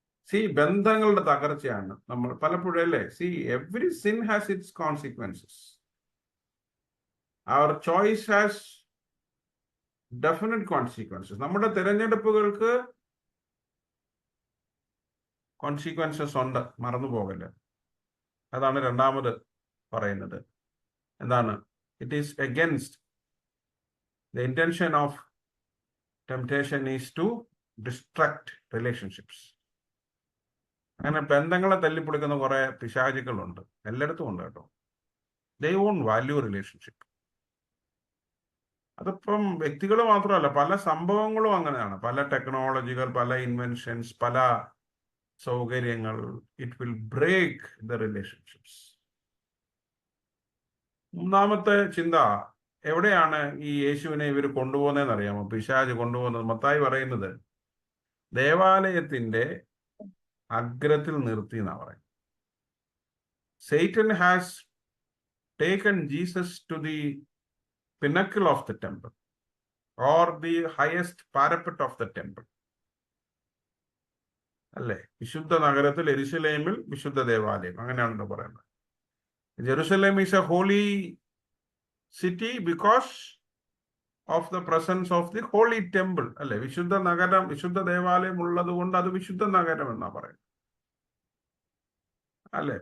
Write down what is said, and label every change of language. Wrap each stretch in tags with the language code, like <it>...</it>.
<en>see,</en> <ml>ബന്ധങ്ങളുടെ തകർച്ചയാണ് നമ്മൾ പലപ്പോഴും, അല്ലേ?</ml> <en>See, every sin has its consequences. Our choice has definite consequences.</en> <ml>നമ്മുടെ തിരഞ്ഞെടുപ്പുകൾക്ക് കോൺസിക്വൻസസ് ഉണ്ട്, മറന്നു പോകല്ലേ. അതാണ് രണ്ടാമത് പറയുന്നത്. എന്താണ്?</ml> <en>It is against the intention of temptation is to destruct relationships.</en> <ml>അങ്ങനെ ബന്ധങ്ങളെ തല്ലിപ്പൊളിക്കുന്ന കുറെ പിശാചുക്കളുണ്ട്, എല്ലായിടത്തും ഉണ്ട് കേട്ടോ.</ml> <en>they won't value relationship.</en> <ml>അതിപ്പം വ്യക്തികൾ മാത്രമല്ല, പല സംഭവങ്ങളും അങ്ങനെയാണ്. പല ടെക്നോളജികൾ, പല ഇൻവെൻഷൻസ്, പല സൗകര്യങ്ങൾ,</ml> <en>It will break the relationships.</en> <ml>മൂന്നാമത്തെ ചിന്ത, എവിടെയാണ് ഈ യേശുവിനെ ഇവർ കൊണ്ടുപോകുന്നതെന്ന് അറിയാമോ? പിശാച് കൊണ്ടുപോകുന്നത്, മത്തായി പറയുന്നത്, ദേവാലയത്തിന്റെ അഗ്രത്തിൽ നിർത്തി എന്നാ പറയുന്നത്.</ml> <en>Satan has taken Jesus to the pinnacle of the temple or the highest parapet of the temple.</en> <ml>അല്ലേ? വിശുദ്ധ നഗരത്തിൽ യെരുശലേമിൽ വിശുദ്ധ ദേവാലയം, അങ്ങനെയാണല്ലോ പറയുന്നത്.</ml> <en>Jerusalem is a holy city because of the presence of the holy temple, അല്ലെ?</en> <ml>വിശുദ്ധ നഗരം, വിശുദ്ധ ദേവാലയം ഉള്ളത് കൊണ്ട് അത് വിശുദ്ധ നഗരം എന്നാ പറയുന്നത്, അല്ലെ?</ml>